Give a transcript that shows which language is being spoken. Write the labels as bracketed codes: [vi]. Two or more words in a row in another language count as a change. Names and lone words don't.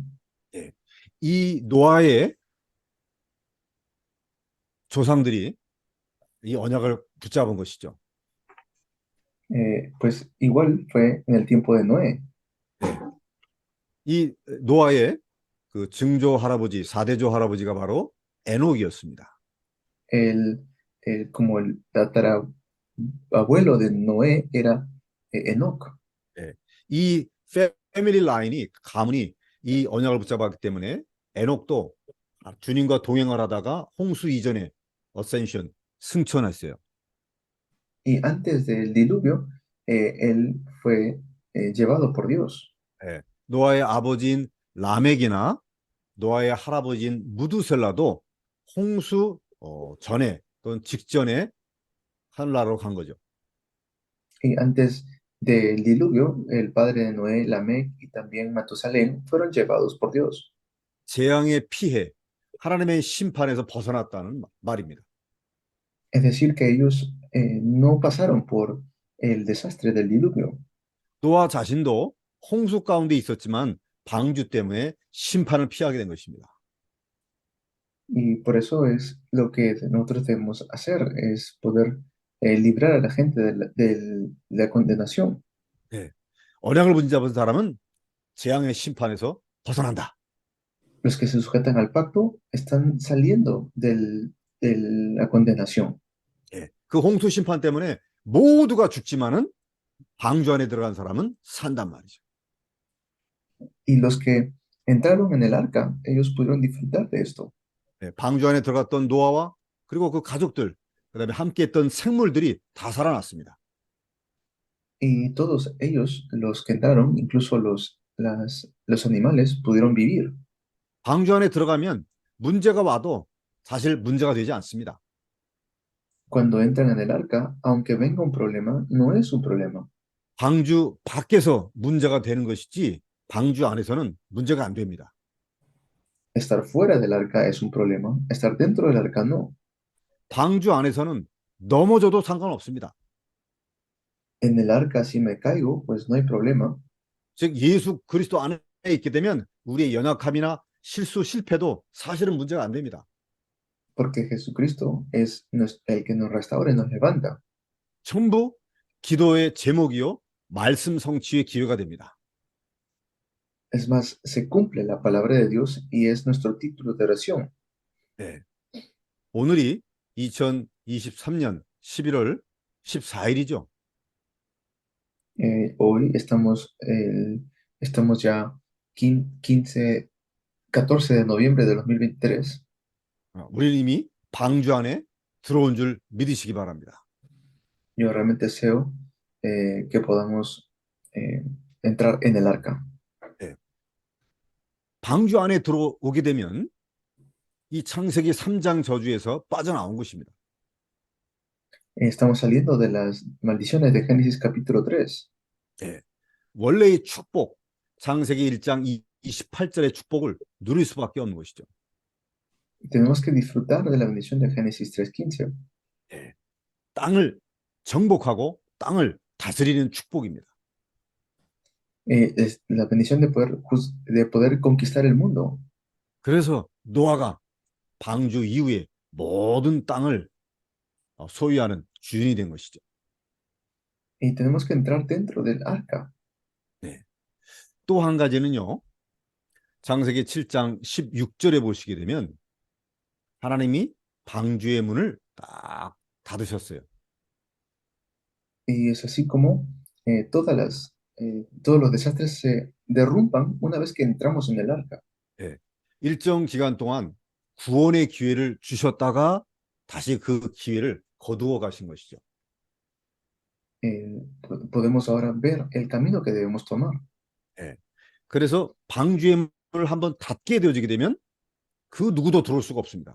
[ko] 예. 이 노아의 조상들이 이 언약을 붙잡은 것이죠. [es] Pues igual fue en el tiempo de Noé. [ko] 이 노아의 그 증조 할아버지, 4대조 할아버지가 바로 에녹이었습니다. [es] Como el tatarabuelo de Noé era Enoc. [ko] 예. 이 패밀리 라인이, 가문이 이 언약을 붙잡았기 때문에 에녹도 주님과 동행을 하다가 홍수 이전에 어센션, 승천했어요. [es] Y antes del diluvio, él fue llevado por Dios. [ko] 예. 노아의 아버지인 라멕이나 노아의 할아버지인 무두셀라도 홍수 전에 또는 직전에 하늘나라로 간 거죠. [es] Y antes del diluvio, el padre de Noé, Lamec y también Matusalén fueron llevados por Dios. [ko] 재앙의 피해, 하나님의 심판에서 벗어났다는 말입니다. [es] Es decir, que ellos no pasaron por el desastre del diluvio. [ko] 노아 자신도 홍수 가운데 있었지만 방주 때문에 심판을 피하게 된 것입니다. [es] Y por eso es lo que nosotros debemos hacer, es poder librar a la gente de la condenación. [ko] 네. 언약을 붙잡은 사람은 재앙의 심판에서 벗어난다. [es] Los que se sujetan al pacto están saliendo de la condenación. [ko] 예. 그 홍수 심판 때문에 모두가 죽지만은 방주 안에 들어간 사람은 산단 말이죠. [es] Y los que entraron en el arca, ellos pudieron disfrutar de esto. [ko] 예. 방주 안에 들어갔던 노아와 그리고 그 가족들, 그다음에 함께했던 생물들이 다 살아났습니다. [es] Y todos ellos, los que entraron, incluso los animales, pudieron vivir. [ko] 방주 안에 들어가면 문제가 와도 사실 문제가 되지 않습니다. [es] Cuando entran en el arca, aunque venga un problema, no es un problema. [ko] 방주 밖에서 문제가 되는 것이지 방주 안에서는 문제가 안 됩니다. [es] Estar fuera del arca es un problema, estar dentro del arca no. [ko] 방주 안에서는 넘어져도 상관없습니다. [es] En el arca, si me caigo, pues no hay problema, [ko] 즉 예수 그리스도 안에 있게 되면 우리의 연약함이나 실수, 실패도 사실은 문제가 안 됩니다. [es] porque Jesucristo es el que nos restaura y nos levanta. [ko] 전부 기도의 제목이요 말씀 성취의 기회가 됩니다. [es] Es más, se cumple la palabra de Dios y es nuestro título de oración. [ko] 네. 오늘이 2023년 11월 14일이죠. [es] Hoy estamos ya 14 de noviembre de 2023. [ko] 우리는 이미 방주 안에 들어온 줄 믿으시기 바랍니다. [es] Yo realmente deseo que podamos entrar en el arca. [ko] 방주 안에 들어오게 되면 이 창세기 3장 저주에서 빠져나온 것입니다. [es] Estamos saliendo de las maldiciones de Génesis capítulo 3. [ko] 원래의 축복, 창세기 1장 28절의 축복을 누릴 수밖에 없는 것이죠. [es] Tenemos que disfrutar de la bendición de Génesis 3:15. [ko] 땅을 정복하고 땅을 다스리는 축복입니다. [es] Es la bendición de poder conquistar el mundo. [ko] 그래서 노아가 방주 이후에 모든 땅을 소유하는 주인이 된 것이죠. [es] Y tenemos que entrar dentro del arca. [ko] 또 한 가지는요. 창세기 7장 16절에 보시게 되면 하나님이 방주의 문을 딱 닫으셨어요. [es] Y es así como todos los desastres se derrumban una vez que entramos en el arca. [ko] 예. 일정 기간 동안 구원의 기회를 주셨다가 다시 그 기회를 거두어 가신 것이죠. [es] Podemos ahora ver el camino que debemos tomar. [ko] 예. 그래서 방주의 문을 한번 닫게 되어지게 되면 그 누구도 들어올 수가 없습니다.